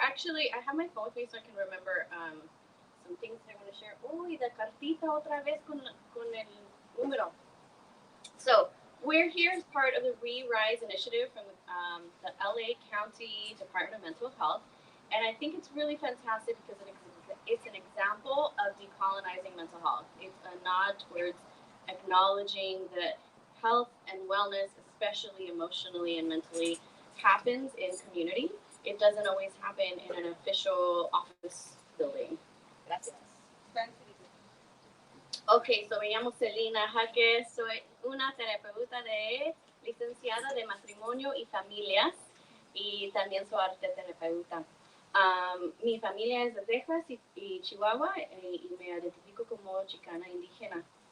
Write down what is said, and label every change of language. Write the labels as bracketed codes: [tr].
[en] Actually, I have my phone with me so I can remember some things that I want to share. [es] Uy, la cartita otra vez con el número. [en] So, we're here as part of the We Rise initiative from the LA County Department of Mental Health. And I think it's really fantastic because it's an example of decolonizing mental health. It's a nod towards acknowledging that health and wellness, especially emotionally and mentally, happens in community. It doesn't always happen in an official office building. [es] Gracias. Ok, so me llamo Celina Jacques, soy una terapeuta licenciada de matrimonio y familias y también soy arte terapeuta. Mi familia es de Texas y Chihuahua y me identifico como chicana indígena.